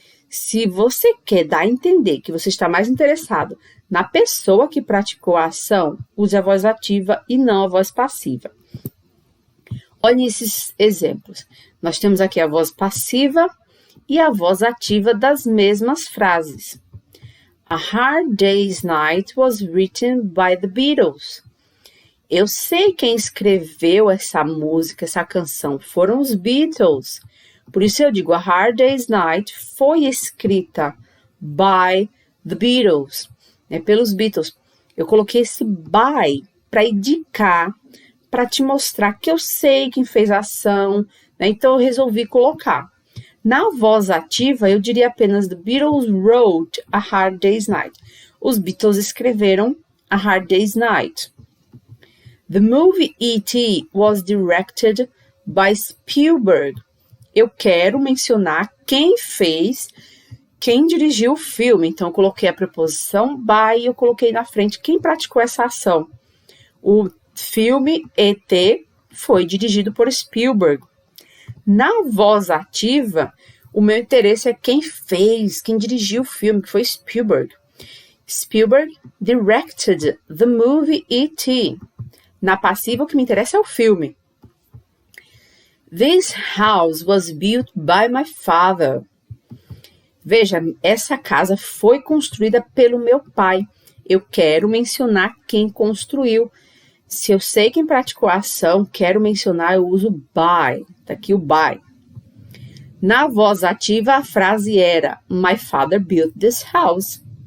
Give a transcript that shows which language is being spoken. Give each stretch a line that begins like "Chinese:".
Portuguese: Se você quer dar a entender que você está mais interessado na pessoa que praticou a ação, use a voz ativa e não a voz passiva. Olhem esses exemplos. Nós temos aqui a voz passiva e a voz ativa das mesmas frases.
English: A Hard Day's Night was written by the Beatles.
Portuguese: Eu sei quem escreveu essa música, essa canção, foram os Beatles. Por isso eu digo, A Hard Day's Night foi escrita
English: by the Beatles,
Portuguese: né, pelos Beatles. Eu coloquei esse by para indicar, para te mostrar que eu sei quem fez a ação, né, então eu resolvi colocar. Na voz ativa, eu diria apenas
English: The Beatles wrote A Hard Day's Night.
Portuguese: Os Beatles escreveram A Hard Day's Night.
English: The movie E.T. was directed by Spielberg.
Portuguese: Eu quero mencionar quem dirigiu o filme. Então, eu coloquei a preposição by e eu coloquei na frente quem praticou essa ação. O filme E.T. foi dirigido por Spielberg. Na voz ativa, o meu interesse é quem dirigiu o filme, que foi Spielberg.
English: Spielberg directed the movie E.T.
Portuguese: Na passiva, o que me interessa é o filme.
English: This house was built by my father.
Portuguese: Veja, essa casa foi construída pelo meu pai. Eu quero mencionar quem construiu. Se eu sei quem praticou a ação, quero mencionar, eu uso by. Tá aqui o by. Na voz ativa, a frase era
English: My father built this house.